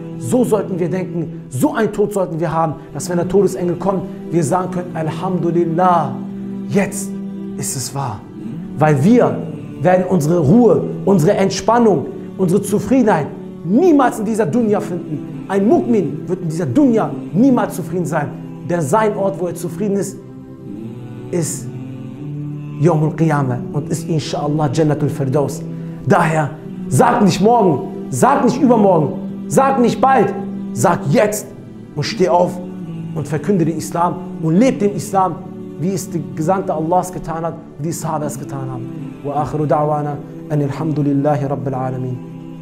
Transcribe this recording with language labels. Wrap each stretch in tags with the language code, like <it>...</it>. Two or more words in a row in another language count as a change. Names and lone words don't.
<de>So sollten wir denken, so einen Tod sollten wir haben, dass wenn der Todesengel kommt, wir sagen können, Alhamdulillah, jetzt ist es wahr. Weil wir werden unsere Ruhe, unsere Entspannung, unsere Zufriedenheit niemals in dieser Dunya finden. Ein Mu'min wird in dieser Dunya niemals zufrieden sein. Denn sein Ort, wo er zufrieden ist, ist</de> <ar>يوم القيامة</ar> <de>und ist inshallah</de> <ar>جنة الفردوس.</ar> <de>Daher, sag nicht morgen, sag nicht übermorgen, sag nicht bald, sag jetzt und steh auf und verkünde den Islam und lebe den Islam, wie es der Gesandte Allahs getan hat, wie die Sahaba es getan haben.</de> <ar>وآخر دعوانا أن الحمد لله رب العالمين.</ar>